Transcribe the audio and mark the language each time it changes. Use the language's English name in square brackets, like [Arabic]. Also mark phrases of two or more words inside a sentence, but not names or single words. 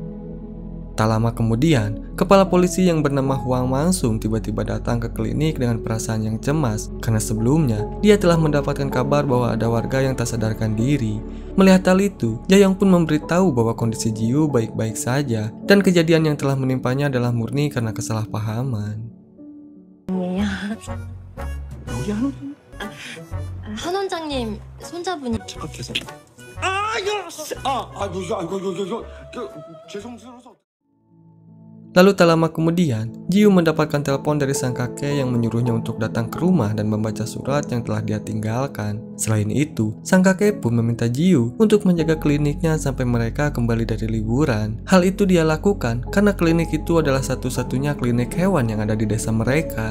[Indonesian] Tak lama kemudian, kepala polisi yang bernama Hwang Mangsung tiba-tiba datang ke klinik dengan perasaan yang cemas karena sebelumnya dia telah mendapatkan kabar bahwa ada warga yang tak sadarkan diri. Melihat hal itu, Jae-yong pun memberitahu bahwa kondisi Ji-yu baik-baik saja dan kejadian yang telah menimpanya adalah murni karena kesalahpahaman. [Korean] 한 원장님 손자분이 착각해서. 죄송스러워서. [Indonesian] Lalu tak lama kemudian, Ji-yu mendapatkan telepon dari sang kakek yang menyuruhnya untuk datang ke rumah dan membaca surat yang telah dia tinggalkan. Selain itu, sang kakek pun meminta Ji-yu untuk menjaga kliniknya sampai mereka kembali dari liburan. Hal itu dia lakukan karena klinik itu adalah satu-satunya klinik hewan yang ada di desa mereka.